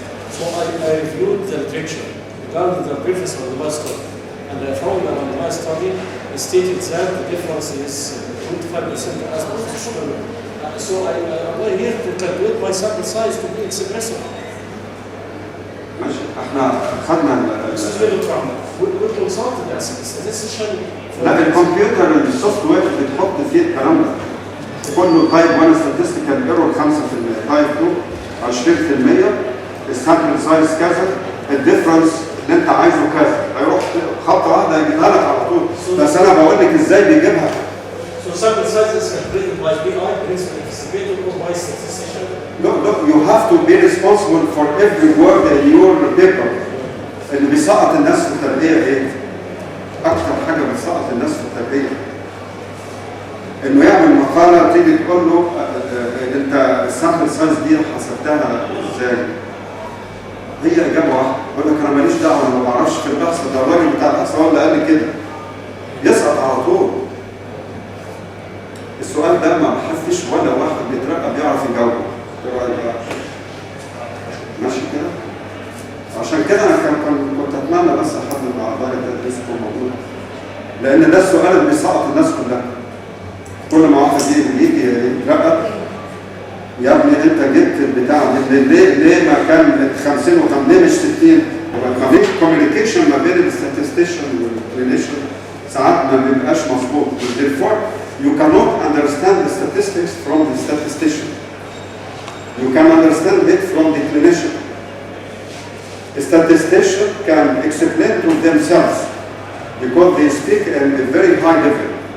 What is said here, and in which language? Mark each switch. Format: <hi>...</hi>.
<en>So I reviewed the literature regarding the preface of the last study, and I found that on my study stated that the difference is 25% as per Shokeir. So I apply here to calculate my sample size to be expressive.</en> <ar>ماشي احنا خدنا</ar> <en>we consulted as a statistician.</en> <ar>لا الكمبيوتر السوفت وير بتحط فيه الكلام ده كله. تايب 1 statistical error 5%، تايب 2 20%، السامبل سايز كذا، الديفرنس اللي انت عايزه كذا، هيروح خطوه واحده يجيبها لك على طول. بس انا بقول لك ازاي بيجيبها.</ar> <en>So sample size is calculated by BI, principal investigator, or by statistician. Look, you have to be responsible for every word in your paper.</en> <ar>اللي بيسقط الناس في التربيه ايه؟ اكتر حاجه بتسقط الناس في التربيه انه يعمل مقاله تيجي تقول له انت السامبل سايز دي حسبتها ازاي؟ هي اجابه واحده، يقول لك انا ماليش دعوه، انا ما بعرفش في البحث، ده الراجل بتاع البحث هو اللي قال لي كده. يسقط على طول. السؤال ده ما حدش ولا واحد بيترقى بيعرف يجاوبه. ايه رايك بقى؟ ماشي كده؟ عشان كده انا كنت اتمنى بس حد من اعضاء التدريس يكون موجود، لان ده السؤال اللي بيسقط الناس كلها. كل ما واحد يجي يترقى، يا ابني انت جبت البتاع دي ليه ما كان 50 ليه مش 60؟ ما فيش كوميونيكيشن ما بين الستاتستيشن والكلينيشن ساعات ما بيبقاش مظبوط.</ar> <en>therefore you cannot understand the statistics from the statistician. You can understand it from the clinician. The statistician can explain to themselves because they speak at a very high level.</en>